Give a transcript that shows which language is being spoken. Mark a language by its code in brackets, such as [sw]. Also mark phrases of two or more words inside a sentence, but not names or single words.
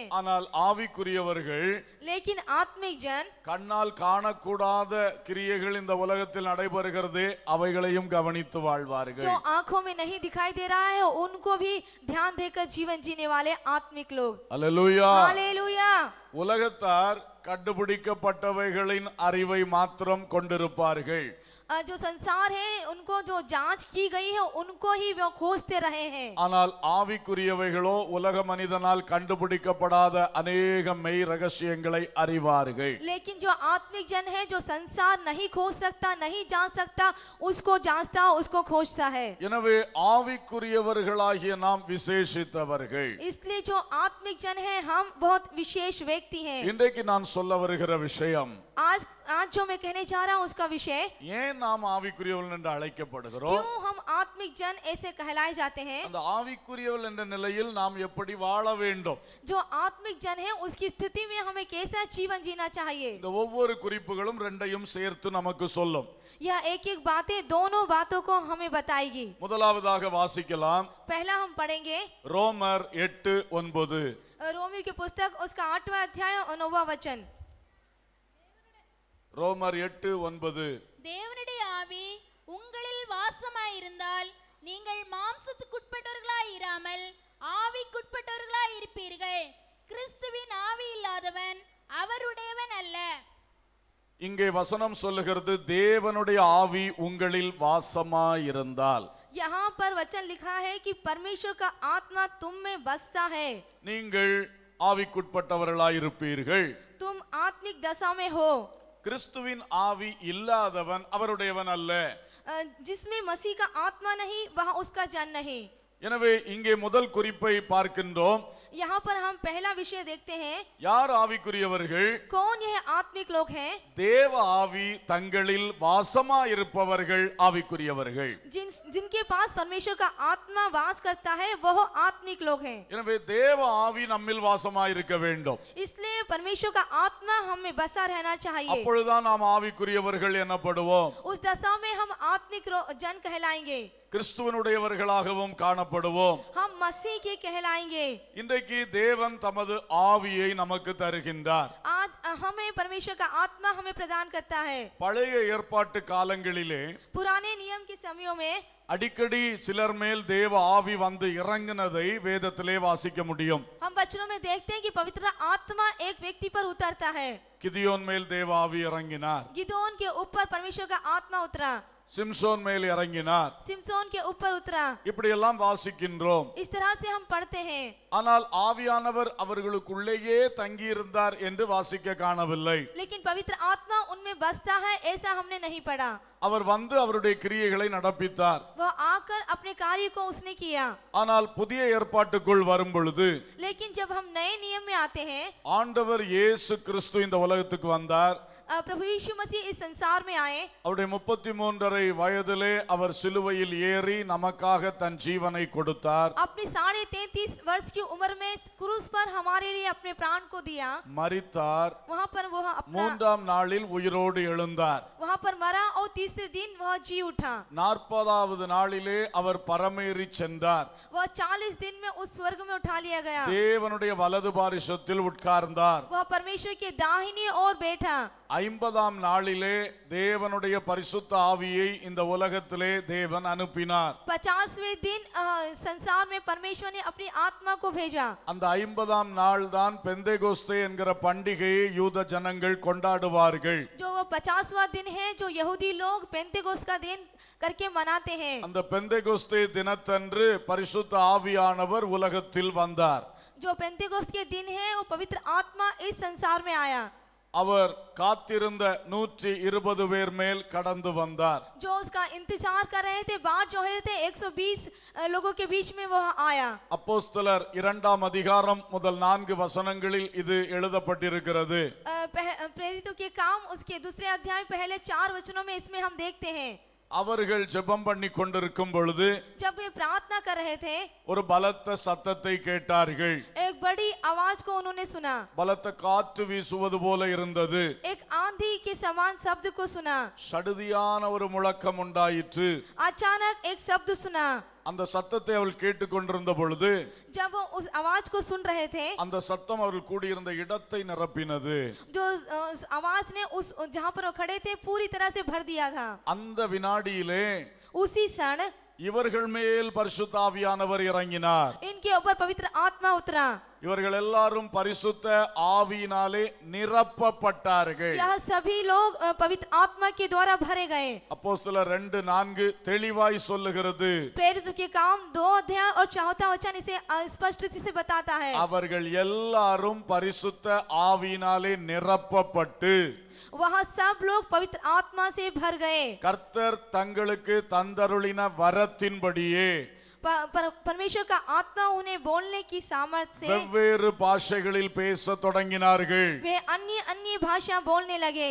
[ta] ஆனால் ஆவிக்குரியவர்கள் [hi] लेकिन आत्मिक जन [ta] கண்ணால் காணக்கூடாத கிரியைகள் இந்த உலகத்தில் நடைபெறுகிறது அவைகளையும் கவனித்து வாழ்வார்கள். [hi] जो आंखों में नहीं दिखाई दे रहा है उनको भी ध्यान देकर जीवन जीने वाले आत्मिक लोग। [ta] அல்லேலூயா. [hi] हालेलुया। [ta] உலகத்தார் கண்டுபிடிக்கப்பட்டவைகளின் அறிவை மாத்திரம் கொண்டிருப்பார்கள். [hi] जो संसार है उनको जो जांच की गई है उनको ही वो खोजते रहे हैं। [ta] ஆனால் ஆவிக்குரியவைகளோ உலக மனிதனால் கண்டுபிடிக்கப்படாத अनेक மெய் ரகசியங்களை அறிவார்கள். [hi] लेकिन जो आत्मिक जन है जो संसार नहीं खोज सकता नहीं जान सकता उसको जांचता उसको खोजता है। [ta] எனவே ஆவிக்குரியவர்களாகிய நாம் விசேஷித்தவர்கள். [hi] इसलिए जो आत्मिक जन है हम बहुत विशेष व्यक्ति हैं। [ta] இன்றைக்கு நான் சொல்ல வருகிற விஷயம் [hi] आज जो मैं कहने जा रहा हूँ उसका विषय [ta] ஏன் நாம் ஆவிக்குரியவர்கள் என்று அழைக்கப்படுகிறோம், [hi] क्यों हम आत्मिक जन ऐसे कहलाए जाते हैं, [ta] அந்த ஆவிக்குரியவர்கள் என்ற நிலையில் நாம் எப்படி வாழ வேண்டும், [hi] जो आत्मिक जन है उसकी स्थिति में हमें कैसा जीवन जीना चाहिए। [ta] இந்த ஒவ்வொரு குறிப்புகளும் ரெண்டையும் சேர்த்து நமக்கு சொல்லும். [hi] यह एक एक बातें दोनों बातों को हमें बताएगी। [ta] முதலாவதாக வாசிக்கலாம். [hi] पहला हम पढ़ेंगे [ta] ரோமர் 8:9. [hi] रोमियो की पुस्तक उसका 8वां अध्याय और 9वां वचन। [ta] ரோமர் 8:9. தேவனுடைய ஆவி உங்களில் வாசமாயிருந்தால் நீங்கள் மாம்சத்துக்குட்பட்டவர்களாய் இராமல் ஆவிக்குட்பட்டவர்களாய் இருப்பீர்கள். கிறிஸ்துவின் ஆவி இல்லாதவன் அவருடையவன் அல்ல. இங்கே வசனம் சொல்லுகிறது தேவனுடைய ஆவி உங்களில் வாசமாயிருந்தால். [hi] यहाँ पर वचन लिखा है कि परमेश्वर का आत्मा तुम में बसता है, [ta] நீங்கள் ஆவிக்குட்பட்டவர்களாயிருப்பீர்கள். [hi] तुम आत्मिक दशा में हो. [ta] கிறிஸ்துவின் ஆவி இல்லாதவன் அவருடையவன் அல்ல. [hi] जिसमें मसीह का आत्मा नहीं वह उसका जन नहीं. [ta] எனவே இங்கே முதல் குறிப்பை பார்க்கின்றோம். [hi] यहाँ पर हम पहला विषय देखते हैं. [ta] யார் ஆவிக்குரியவர்கள்? [hi] कौन यह आत्मिक लोग हैं? [ta] தேவ ஆவி தங்களில் வாசமாயிருப்பவர்கள் ஆவிக்குரியவர்கள். [hi] जिनके पास परमेश्वर का आत्मा वास करता है वह आत्मिक लोग हैं. [ta] எனவே தேவ ஆவி நம்மில் வாசமாயிருக்க வேண்டும். [hi] इसलिए परमेश्वर का आत्मा हमें बसा रहना चाहिए. [ta] அப்பொழுதுதான் நாம் ஆவிக்குரியவர்கள் எனப்படுவோம். [hi] उस दशा में हम आत्मिक जन कहलाएंगे. [ta] கிறிஸ்துவனுடையவர்களாகவும் காணப்படுவோம். [hi] हम मसीह के कहलाएंगे. [ta] இன்றைக்கு தேவன் தமது ஆவியை நமக்கு தருகின்றார். [hi] आज हमें परमेश्वर का आत्मा हमें प्रदान करता है. [ta] பழைய ஏற்பாட்டு காலங்களிலே [hi] पुराने नियम के समयों में [ta] அடிக்கடி சிலர் மேல் தேவ ஆவி வந்து இறங்கினதை வேதத்திலே வாசிக்க முடியும். [hi] हम वचनों में देखते हैं कि पवित्र आत्मा एक व्यक्ति पर उतरता है. [ta] கிதியோன் மேல் தேவ ஆவி இறங்கினார். [hi] गिदोन के ऊपर परमेश्वर का आत्मा उतरा. [ta] சிம்சோன் மேல் இறங்கினார். [hi] सिमसोन के ऊपर उतरा. [ta] இப்படி எல்லாம் வாசிக்கின்றோம். [hi] इस तरह से हम पढ़ते हैं. [ta] ஆனால் ஆவியானவர் அவர்களுக்குள்ளேயே தங்கியிருந்தார் என்று வாசிக்க காணவில்லை. [hi] लेकिन पवित्र आत्मा उनमें बसता है ऐसा हमने नहीं पढ़ा. [ta] அவர் வந்து அவருடைய கிரியைகளை நடப்பித்தார். [hi] वह आकर अपने कार्य को उसने किया. [ta] ஆனால் புதிய ஏற்பாட்டுக்குள் வரும் பொழுது [hi] लेकिन जब हम नए नियम में आते हैं, [ta] ஆண்டவர் இயேசு கிறிஸ்து இந்த உலகத்துக்கு வந்தார். [hi] प्रभु यीशु मसीह इस संसार में आए. [ta] அவருடைய 33 வயதிலே அவர் சிலுவையில் ஏறி நமக்காக தன் ஜீவனை கொடுத்தார். [hi] अपनी 33.5 वर्ष की उम्र में क्रूस पर हमारे लिए अपने प्राण को दिया. [ta] மரித்தார். [hi] वहाँ पर वह अपना [ta] 3ஆம் நாளில் உயிரோடு எழுந்தார். [hi] वहाँ पर मरा और तीसरे दिन वह जी उठा. [ta] 40வது நாளிலே அவர் பரமேறி சென்றார். [hi] वह 40 दिन में उस स्वर्ग में उठा लिया गया. [ta] தேவனுடைய வலது பாரிசத்தில் உட்கார்ந்தார். [hi] वह परमेश्वर के दाहिनी ओर बैठा. [ta] 50ஆம் நாளிலே தேவனுடைய பரிசுத்த ஆவியை இந்த உலகத்திலே தேவன் அனுப்பினார். [hi] 50वें दिन संसार में परमेश्वर ने अपनी आत्मा को भेजा. [ta] அந்த 50ஆம் நாள் தான் பெந்தேகோஸ்தே என்கிற பண்டிகையை யூத ஜனங்கள் கொண்டாடுவார்கள். [hi] जो वो 50वां दिन है जो यहूदी लोग पेंतेकोस्त का दिन करके मनाते हैं. [ta] அந்த பெந்தேகோஸ்தே தினத்தன்று பரிசுத்த ஆவியானவர் உலகத்தில் வந்தார். [hi] जो पेंतेकोस्त के दिन है वो पवित्र आत्मा इस संसार में आया. [ta] அவர் காத்திருந்த 120 பேர் மேல் கடந்து வந்தார். [hi] जो उसका इंतजार कर रहे थे, बाट जो थे 120 लोगों के बीच में वह आया. [ta] அப்போஸ்தலர் 2ஆம் அதிகாரம் முதல் 4 வசனங்களில் இது எழுதப்பட்டிருக்கிறது. [hi] प्रेरितों के काम उसके दूसरे अध्याय पहले 4 वचनों में इसमें हम देखते हैं. [ta] அவர்கள் ஜெபம் பண்ணி கொண்டிருக்கும் பொழுது [hi] जब वे प्रार्थना कर रहे थे, [ta] ஒரு பலத்த சத்தத்தை கேட்டார்கள். [hi] एक बड़ी आवाज को उन्होंने सुना. [ta] பலத்த காற்று வீசுவது போல இருந்தது. [hi] एक आंधी के समान शब्द को सुना. [ta] சடுதியான ஒரு முழக்கம் உண்டாயிற்று. [hi] अचानक एक शब्द सुना. [ta] அந்த சத்தத்தை அவள் கேட்டுக்கொண்டிருந்த பொழுது [hi] जब वो उस आवाज को सुन रहे थे, [ta] அந்த சத்தம் அவர்கள் கூடியிருந்த இடத்தை நிரப்பினது. [hi] जो उस आवाज ने उस जहाँ पर वो खड़े थे पूरी तरह से भर दिया था. [ta] அந்த வினாடியிலே [hi] उसी क्षण [ta] இவர்கள் மேல் பரிசுத்த ஆவியானவர் இறங்கினார். [hi] इनके ऊपर पवित्र आत्मा उतरा. [ta] இவர்கள் எல்லாரும் பரிசுத்த ஆவியினாலே நிரப்பப்பட்டார்கள். [hi] यह सभी लोग पवित्र आत्मा के द्वारा भरे गए. [ta] அப்போஸ்தலர் 2:4 தெளிவாய் சொல்லுகிறது. [hi] प्रेरितों के काम 2 अध्याय और 4वां वचन इसे स्पष्ट रूप से बताता है. [ta] அவர்கள் எல்லாரும் பரிசுத்த ஆவியினாலே நிரப்பப்பட்டு [hi] वहाँ सब लोग पवित्र आत्मा से भर गए. [ta] கர்த்தர் தங்களுக்கு தந்தருளின வரத்தின்படியே [hi] परमेश्वर का आत्मा उन्हें बोलने की सामर्थ्य से [ta] வெவ்வேறு பாஷைகளில் பேசத் தொடங்கினார்கள். [hi] वे अन्य अन्य भाषा बोलने लगे.